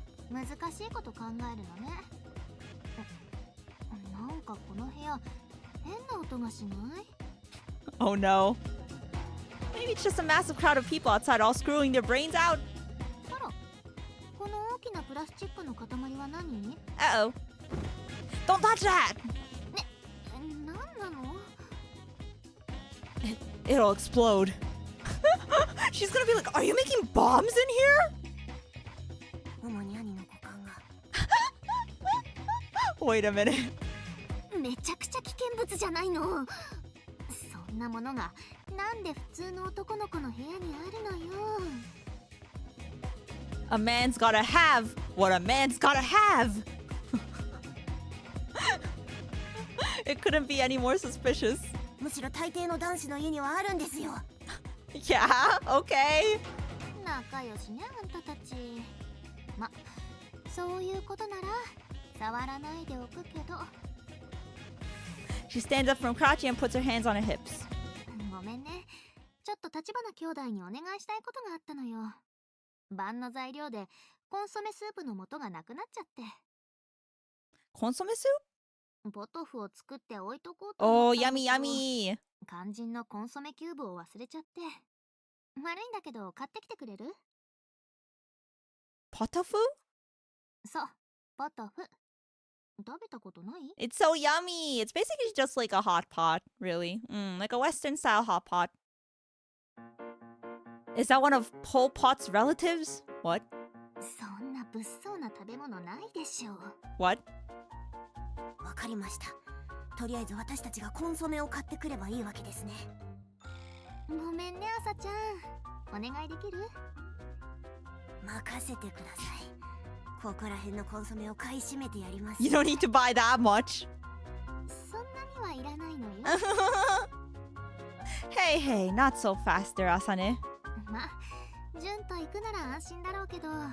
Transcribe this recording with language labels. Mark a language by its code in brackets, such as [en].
[ja] 難しいこと考えるのね。なんかこの部屋変な音がしない？ [en] Oh no. Maybe it's just a massive crowd of people outside all screwing their brains out. [ja] あら、この大きなプラスチックの塊は何？ [en] Uh-oh. Don't touch that! [ja] なんなの？ [en] It'll explode. She's gonna be like, are you making bombs in here? [ja] 主に兄の股間が [en] Wait a minute. [ja] めちゃくちゃ危険物じゃないの。そんなものがなんで普通の男の子の部屋にあるのよ。 [en] A man's gotta have what a man's gotta have. It couldn't be any more suspicious. [ja] むしろ大抵の男子の家にはあるんですよ。 [en] Yeah, okay. [ja] 仲良しね、あんたたち。ま、そういうことなら触らないでおくけど。 [en] She stands up from crouching and puts her hands on her hips. [ja] ごめんね。ちょっと立花兄弟にお願いしたいことがあったのよ。晩の材料でコンソメスープの素がなくなっちゃって。 [en] Consomme soup? [ja] ポトフを作って置いとこうと思 [en] Oh, [ja] ったんだ [en] yummy, [ja] けど [en] yummy. [ja] 肝心のコンソメキューブを忘れちゃって。悪いんだけど買ってきてくれる？ [en] Potofu? [ja] そう、ポトフ。食べたことない？ [en] It's so yummy. It's basically just like a hot pot, really. Like a Western style hot pot. Is that one of Pol Pot's relatives? What? [ja] そんな物騒な食べ物ないでしょう。 [en] What? [ja] わかりました。とりあえず私たちがコンソメを買ってくればいいわけですね。ごめんね、あさちゃん。お願いできる？任せてください。ここら辺のコンソメを買い占めてやります。 [en] You don't need to buy that much. [ja] そんなにはいらないのよ。 [en] Hey, hey, not so fast there, Asane. [ja] ま、純と行くなら安心だろうけど。